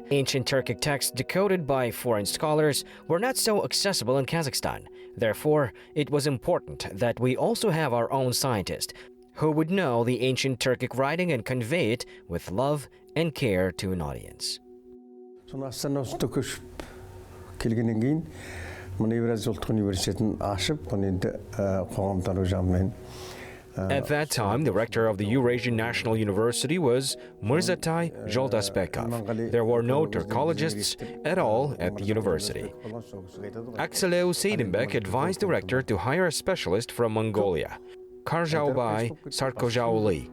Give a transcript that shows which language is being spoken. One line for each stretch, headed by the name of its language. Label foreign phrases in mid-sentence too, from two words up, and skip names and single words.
English: Ancient Turkic texts decoded by foreign scholars were not so accessible in Kazakhstan. Therefore, it was important that we also have our own scientist who would know the ancient Turkic writing and convey it with love and care to an audience.
Kazakh: Otandastar көшіп келгеннен кейін мына Eurasian University'nin ашып, оны енді қоғамтану жағымен.
English: At that time, the rector of the Eurasian National University was Murzatai Joldasbekov. There were no Turkologists at all at the university. Jibek advised the rector to hire a specialist from Mongolia, Karzhaubay Sartkozhauly.